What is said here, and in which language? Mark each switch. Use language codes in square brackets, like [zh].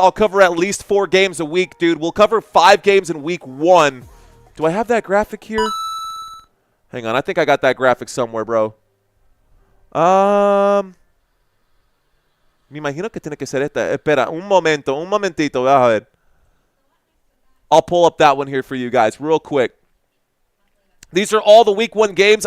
[en] I'll cover at least 4 games a week, dude. We'll cover 5 games in week 1. Do I have that graphic here? Hang on. I think I got that graphic somewhere, bro. [es] Me imagino que tiene que ser esta. Espera, un momentito. A ver. [en] I'll pull up that one here for you guys real quick. These are all the week 1 games.